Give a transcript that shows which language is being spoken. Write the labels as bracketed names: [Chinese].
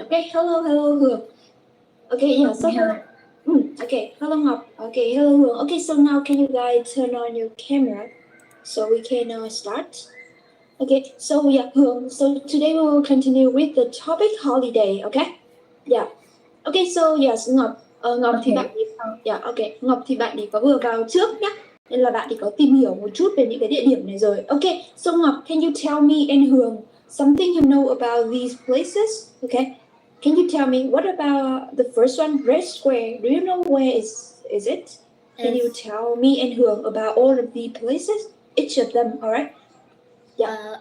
[English] Okay, hello, Hương. Okay, yeah. So hello. Okay, hello, Ngọc. Okay, hello, Hương. Okay, so now can you guys turn on your camera so we can start? Okay, so yeah, Hương. So today we will continue with the topic holiday. Okay, yeah. Okay, so yes, Ngọc. Ngọc [Vietnamese] thì bạn, [English] yeah, okay. [Vietnamese] Ngọc thì bạn thì có vừa vào trước nhá. Nên là bạn thì có tìm hiểu một chút về những cái địa điểm này rồi. [English] Okay, so Ngọc, can you tell me and Hương something you know about these places? Okay, can you tell me what about the first one, Red Square? Do you know where is it? Can you tell me and Hương about all of the places, each of them? All right. Yeah.